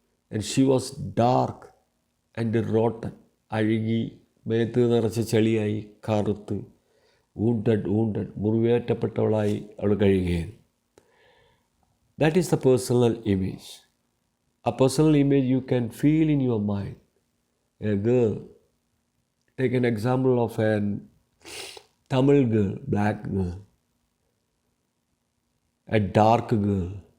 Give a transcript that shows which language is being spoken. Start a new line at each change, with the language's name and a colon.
English: And she was dark and rotten.
Malayalam: അഴുകി, മേത്ത് നിറച്ച് ചെളിയായി, കറുത്ത്, wounded, മുറിവേറ്റപ്പെട്ടവളായി അവൾ കഴിയുകയാണ്.
English: That is the personal image. A personal image you can feel in your mind. A girl, take an example of an Tamil girl, black girl, a dark girl.